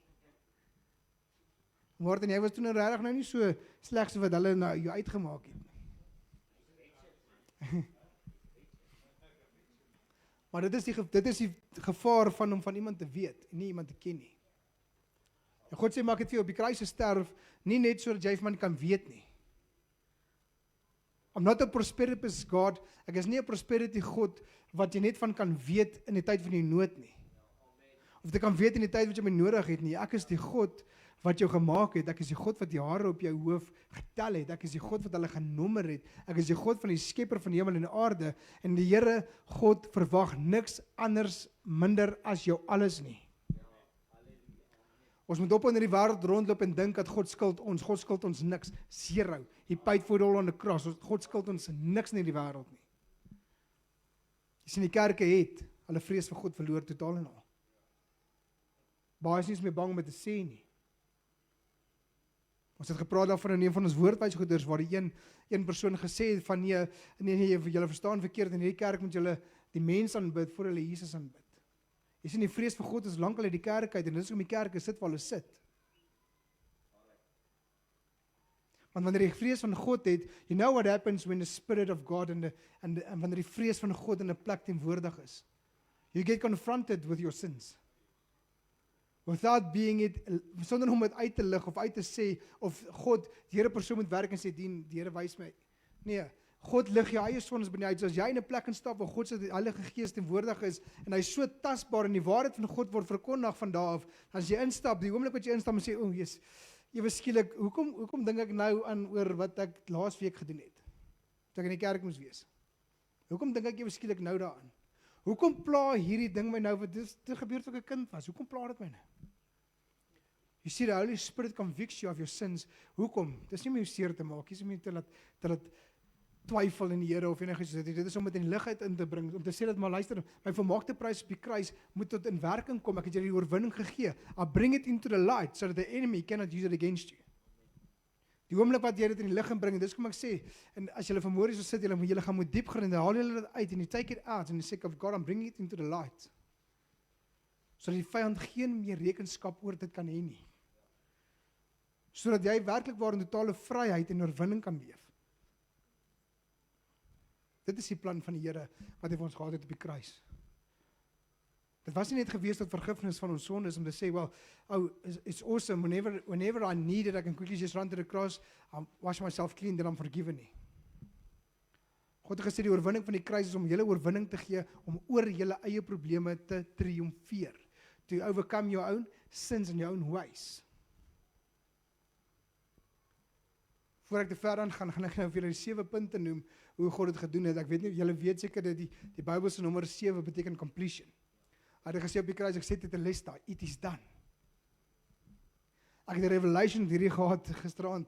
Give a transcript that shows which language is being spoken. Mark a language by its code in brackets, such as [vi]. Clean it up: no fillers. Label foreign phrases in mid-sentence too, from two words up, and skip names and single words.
[af] Morten, jy was toe regtig nou nie so sleg so wat hulle nou jou uitgemaak het. Maar dit is die gevaar van om van iemand te weet en nie iemand te ken nie. En God sê, maar ek het vir jou op die kruis gesterf, nie net sodat jy van kan weet nie. [en] I'm not a prosperity God, [af] ek is nie 'n prosperity God wat jy net van kan weet in die tyd van die nood nie. Of jy kan weet in die tyd wat jy my nodig het nie. Ek is die God wat jou gemaak het, ek is die God wat die hare op jou hoof getel het, ek is die God wat hulle genommer het, ek is die God van die skepper van die hemel en die aarde, en die Here God verwag niks anders minder as jou alles nie. Ons moet op in die wêreld rondloop en dink dat God skuld ons niks, [en] zero, He paid for it all on the cross, [af] God skuld ons niks in die wêreld nie. Jy sien die kerke het, hulle vrees vir God verloor totaal en al. Baie is nie eens meer bang om dit te sê nie. Ons het gepraat daarvan in een van ons woordwysgoeders waar die een persoon gesê het van nee, julle verstaan verkeerd, in hierdie kerk moet julle die mens aanbid voor hulle Jesus aanbid. Jy sien, die vrees vir God is lankal uit die kerk uit en dis om die kerke sit waar hulle sit. Want wanneer jy vrees van God het, [en] you know what happens when the Spirit of God [af] en wanneer die vrees van God in 'n plek teenwoordig is. [en] You get confronted with your sins. Without being it, [af] sonder om dit uit te lig of uit te sê, of God, die Here persoon moet werk en sê, die Here wys my. Nee, God lig jou eie sondes binne uit. So as jy in 'n plek instap waar God se Heilige Gees teenwoordig is, en hy is so tasbaar en die waarheid van God word verkondig van daar af, as jy instap, die oomblik wat jy instap en sê, o, Jesus, ewe skielik, hoekom dink ek nou aan oor wat ek laas week gedoen het? Toe ek in die kerk moes wees. Hoekom dink ek ewe skielik nou daaraan? Hoekom pla hierdie ding my nou, wat dit gebeur toe ek 'n kind was? Hoekom pla dit my nou? [en] You see, the Holy Spirit convicts you of your sins. [af] Hoekom? Dis nie om jou seer te maak, dis om jou te laat twyfel in die Here of enigiets soos dit. Dit is om dit in lig uit in te bring, om te sê dat, maar luister, my volmaakte prys op die kruis moet tot in werking kom. Ek het julle die oorwinning gegee. [en] I bring it into the light so that the enemy cannot use it against you. [af] Die oomblik wat jy dit in die lig inbring, dis kom ek sê, en as julle vanmôre so sit, julle gaan moet diep gaan en haal julle dit uit en [en] you take it out and you say of God, I'm bringing it into the light. [af] Sodat die vyand geen meer rekenskap oor dit kan hê nie. Sodat jy werklik waar in totale vryheid en oorwinning kan leef. Dit is die plan van die Here wat hy vir ons gehad het op die kruis. Dit was nie net gewees tot vergifnis van ons sondes om te sê, [en] well, oh, it's awesome, whenever I need it, I can quickly just run to the cross, wash myself clean, then I'm forgiven nie. [af] God het gesê die oorwinning van die kruis is om julle oorwinning te gee, om oor julle eie probleme te triomfeer. [en] To overcome your own sins and your own ways. [af] Voor ek te ver aan gaan ek nou vir julle die 7 punte noem, hoe God dit gedoen het. Ek weet nie, julle weet seker dat die Bybelse nommer 7 beteken completion. Hy het gesê op die kruis, ek sê dit te les daar, [en] it is done. [af] Ek het 'n revelation hierdie gehad gisterand.